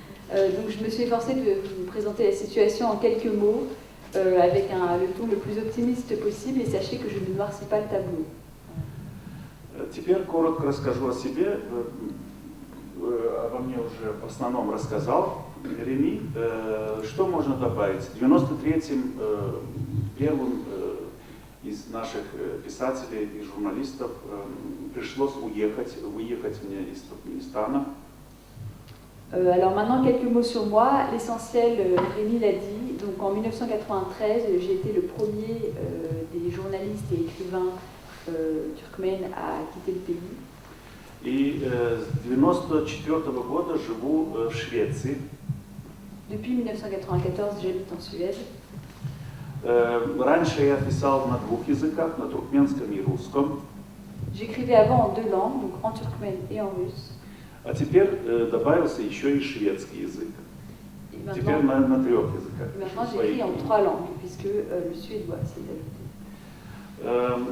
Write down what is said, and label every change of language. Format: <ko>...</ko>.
<fr>Donc je me suis efforcée de vous présenter la situation en quelques mots, avec le ton le plus optimiste possible, et sachez que je ne noircis pas le tableau.</fr> <ru>Теперь коротко расскажу о себе. Обо мне уже в основном рассказал Реми. Что можно добавить? В 93-м первым из наших писателей и журналистов пришлось выехать мне из Туркменистана.</ru> <fr>Alors maintenant, quelques mots sur moi. L'essentiel, Rémi l'a dit. Donc en 1993, j'ai été le premier des journalistes et écrivains turkmènes à quitter le pays.</fr> <ru>И с 1994 года живу в Швеции.</ru> <fr>Depuis 1994, j'habite en Suède.</fr> <ru>Раньше я писал на двух языках, на туркменском и русском.</ru> <fr>J'écrivais avant en deux langues, donc en turkmène et en russe.</fr> <ru>А теперь добавился еще и шведский язык. Теперь на трех языках.</ru> <fr>Maintenant, j'écris en trois langues, puisque le suédois s'est ajouté.</fr>